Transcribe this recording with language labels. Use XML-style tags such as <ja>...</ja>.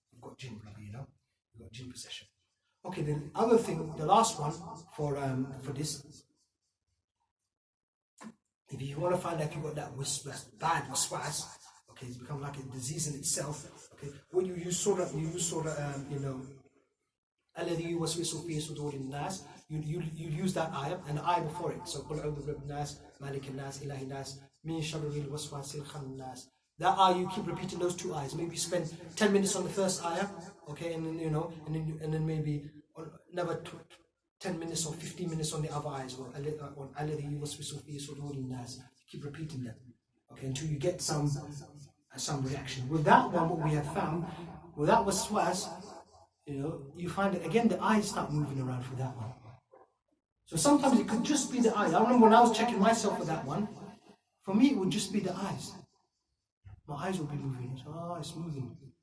<en>You've got jinn, you've got jinn possession. Okay, the other thing, the last one for this, if you want to find out if you've got that bad waswas, okay, it's become like a disease in itself. Okay, when you use surah,</en> <ar>الذي يوسوس في صدور الناس,</ar> <en>you use that ayah and the ayah before it.</en> <ar>So قل أعوذ برب الناس مالك الناس إله الناس من شر الوسواس الخناس.</ar> <en>That ayah, you keep repeating those two ayahs. Maybe spend 10 minutes on the first ayah, okay, and then and then maybe another 10 minutes or 15 minutes on the other ayahs.</en> <ar>On الذي يوسوس في صدور الناس.</ar> <en>Keep repeating them, okay, until you get some reaction. With that one, what we have found, with that waswas, you find that again the eyes start moving around for that one. So sometimes it could just be the eyes. I remember when I was checking myself for that one, for me it would just be the eyes. My eyes will be moving. So, it's moving.</en>